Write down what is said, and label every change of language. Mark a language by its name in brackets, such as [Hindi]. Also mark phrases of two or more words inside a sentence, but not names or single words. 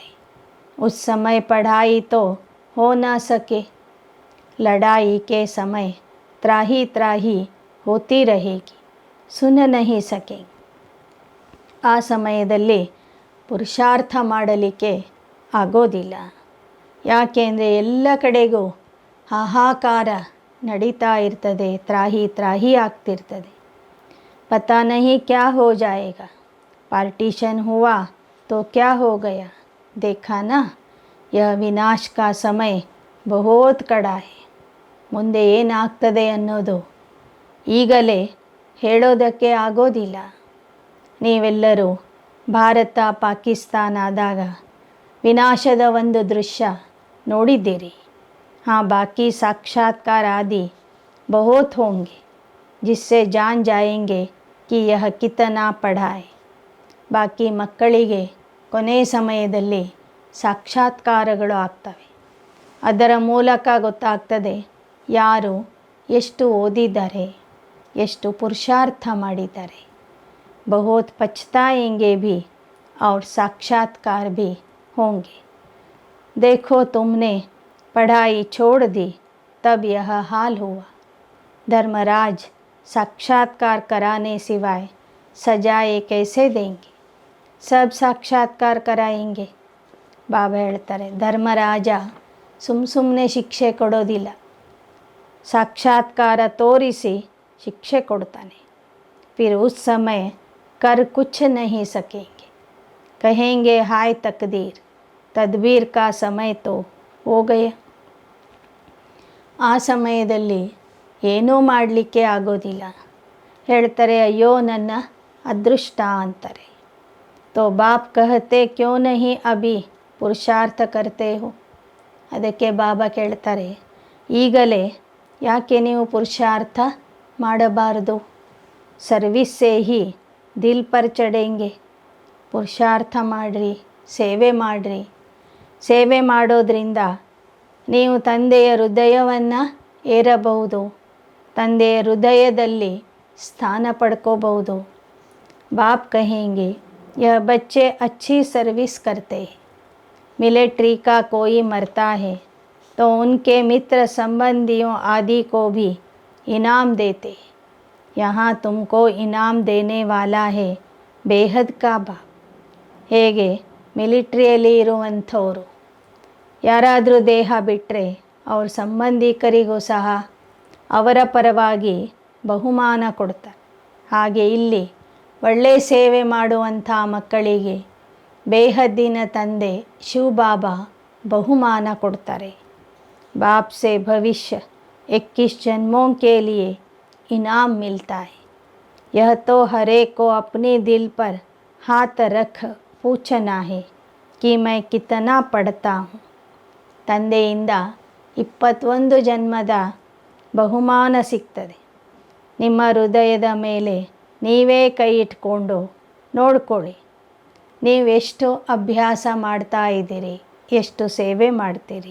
[Hindi] उस समय पढ़ाई तो हो ना सके, लड़ाई के समय त्राहि त्राहि होती रहेगी, सुन नहीं सके. [Kannada] ಆ ಸಮಯದಲ್ಲಿ ಪುರುಷಾರ್ಥ ಮಾಡಲಿಕ್ಕೆ ಆಗೋದಿಲ್ಲ. ಯಾಕೆಂದರೆ ಎಲ್ಲ ಕಡೆಗೂ ಹಾಹಾಕಾರ ನಡೀತಾ ಇರ್ತದೆ, ತ್ರಾಹಿ ತ್ರಾಹಿ ಆಗ್ತಿರ್ತದೆ. [Hindi] पता नहीं क्या हो जाएगा, पार्टीशन हुआ तो क्या हो गया, देखा ना, यह विनाश का समय बहुत कड़ा है. [Kannada] ಮುಂದೆ ಏನಾಗ್ತದೆ ಅನ್ನೋದು ಈಗಲೇ ಹೇಳೋದಕ್ಕೆ ಆಗೋದಿಲ್ಲ. ನೀವೆಲ್ಲರೂ ಭಾರತ ಪಾಕಿಸ್ತಾನ ಆದಾಗ ವಿನಾಶದ ಒಂದು ದೃಶ್ಯ ನೋಡಿದ್ದೀರಿ. [Hindi] हाँ, बाकी साक्षात्कार आदि बहुत होंगे जिससे जान जाएंगे कि यह कितना पढ़ा है. [Kannada] ಬಾಕಿ ಮಕ್ಕಳಿಗೆ ಕೊನೆ ಸಮಯದಲ್ಲಿ ಸಾಕ್ಷಾತ್ಕಾರಗಳು ಆಗ್ತವೆ. ಅದರ ಮೂಲಕ ಗೊತ್ತಾಗ್ತದೆ ಯಾರು ಎಷ್ಟು ಓದಿದ್ದಾರೆ, ಎಷ್ಟು ಪುರುಷಾರ್ಥ ಮಾಡಿದ್ದಾರೆ. [Hindi] बहुत पछताएंगे भी और साक्षात्कार भी होंगे. देखो तुमने पढ़ाई छोड़ दी तब यह हाल हुआ. धर्मराज साक्षात्कार कराने सिवाय सजाए कैसे देंगे, सब साक्षात्कार कराएंगे. [Kannada] ಬಾಬಾ ಹೇಳ್ತಾರೆ, ಧರ್ಮರಾಜ ಸುಮ್ಮನೆ ಶಿಕ್ಷೆ ಕೊಡೋದಿಲ್ಲ, ಸಾಕ್ಷಾತ್ಕಾರ ತೋರಿಸಿ ಶಿಕ್ಷೆ ಕೊಡ್ತಾನೆ. [Hindi] फिर उस समय कर कुछ नहीं सकेंगे, कहेंगे हाय तकदीर, तदबीर का समय तो हो गया. [Kannada] ಆ ಸಮಯದಲ್ಲಿ ಏನೂ ಮಾಡಲಿಕ್ಕೆ ಆಗೋದಿಲ್ಲ. ಹೇಳ್ತಾರೆ ಅಯ್ಯೋ ನನ್ನ ಅದೃಷ್ಟ ಅಂತಾರೆ. [Hindi] तो बाप कहते क्यों नहीं अभी पुरुषार्थ करते हो. [Kannada] ಅದಕ್ಕೆ ಬಾಬಾ ಕೇಳ್ತಾರೆ, ಈಗಲೇ ಯಾಕೆ ನೀವು ಪುರುಷಾರ್ಥ ಮಾಡಬಾರದು. [Hindi] सर्विस से ही दिल पर चढ़ेंगे. [Kannada] ಪುರುಷಾರ್ಥ ಮಾಡಿರಿ, ಸೇವೆ ಮಾಡಿರಿ. ಸೇವೆ ಮಾಡೋದ್ರಿಂದ ನೀವು ತಂದೆಯ ಹೃದಯವನ್ನು ಏರಬಹುದು, ತಂದೆಯ ಹೃದಯದಲ್ಲಿ ಸ್ಥಾನ ಪಡ್ಕೋಬಹುದು. [Hindi] बाप कहेंगे यह बच्चे अच्छी सर्विस करते हैं. मिलिट्री का कोई मरता है तो उनके मित्र संबंधियों आदि को भी इनाम देते. यहाँ तुमको इनाम देने वाला है बेहद का बाप. [Kannada] ಹೇಗೆ ಮಿಲಿಟ್ರಿಯಲ್ಲಿ ಇರುವಂಥವರು ಯಾರಾದರೂ ದೇಹ ಬಿಟ್ಟರೆ ಅವ್ರ ಸಂಬಂಧಿಕರಿಗೂ ಸಹ ಅವರ ಪರವಾಗಿ ಬಹುಮಾನ ಕೊಡ್ತಾರೆ. ಹಾಗೆ ಇಲ್ಲಿ ಒಳ್ಳೆಯ ಸೇವೆ ಮಾಡುವಂಥ ಮಕ್ಕಳಿಗೆ ಬೇಹದ್ದಿನ ತಂದೆ ಶಿವಬಾಬಾ ಬಹುಮಾನ ಕೊಡ್ತಾರೆ. [Hindi] बाप से भविष्य 21 जन्मों के लिए इनाम मिलता है. यह तो हर एक को अपने दिल पर हाथ रख पूछना है कि मैं कितना पढ़ता हूँ. [Kannada] ತಂದೆಯಿಂದ 21 ಜನ್ಮದ ಬಹುಮಾನ ಸಿಗ್ತದೆ. ನಿಮ್ಮ ಹೃದಯದ ಮೇಲೆ ನೀವೇ ಕೈ ಇಟ್ಕೊಂಡು ನೋಡ್ಕೊಳ್ಳಿ, ನೀವೆಷ್ಟು ಅಭ್ಯಾಸ ಮಾಡ್ತಾ ಇದ್ದೀರಿ, ಎಷ್ಟು ಸೇವೆ ಮಾಡ್ತೀರಿ.